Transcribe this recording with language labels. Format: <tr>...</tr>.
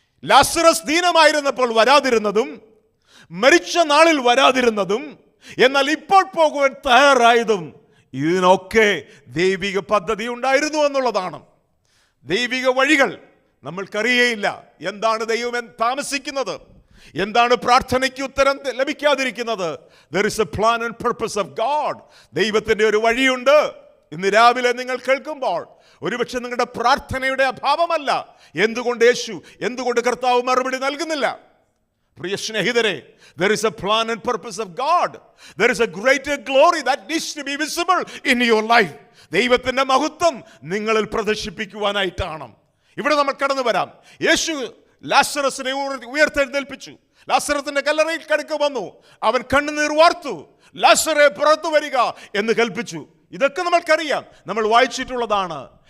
<ml>Lazarus ദീനമായിരുന്നപ്പോൾ വരാതിരുന്നതും മരിച്ച നാളിൽ വരാതിരുന്നതും എന്നാൽ ഇപ്പോൾ പോകുവാൻ തയ്യാറായതും ഇതിനൊക്കെ ദൈവിക പദ്ധതി ഉണ്ടായിരുന്നു എന്നുള്ളതാണ്. ദൈവിക വഴികൾ നമ്മൾക്കറിയേയില്ല. എന്താണ് ദൈവം താമസിക്കുന്നത്? എന്താണ് പ്രാർത്ഥനയ്ക്ക് ഉത്തരം ലഭിക്കാതിരിക്കുന്നത്?</ml> <en>There is a plan and purpose of God.</en> <ml>ദൈവത്തിൻ്റെ ഒരു വഴിയുണ്ട്. ഇന്ന് രാവിലെ നിങ്ങൾ കേൾക്കുമ്പോൾ ഒരുപക്ഷെ നിങ്ങളുടെ പ്രാർത്ഥനയുടെ അഭാവമല്ല. എന്തുകൊണ്ട് കർത്താവ് മറുപടി നൽകുന്നില്ല? പ്രിയ സ്നേഹിതരെ,</ml> <en>there is a plan and purpose of God. There is a greater glory that needs to be visible in your life.</en> <ml>ദൈവത്തിൻ്റെ മഹത്വം നിങ്ങളിൽ പ്രദർശിപ്പിക്കുവാനായിട്ടാണ്. ഇവിടെ നമ്മൾ കടന്നു വരാം. യേശു ലാസറസിനെ ഉയർത്തെഴുന്നേൽപ്പിച്ചു. ലാസറസിന്റെ കല്ലറയിൽ കടക്ക് വന്നു. അവൻ കണ്ണുനീർ വാർത്തു. ലാസറെ പുറത്തു വരിക എന്ന് കൽപ്പിച്ചു. ഇതൊക്കെ നമ്മൾക്കറിയാം, നമ്മൾ വായിച്ചിട്ടുള്ളതാണ്.</ml>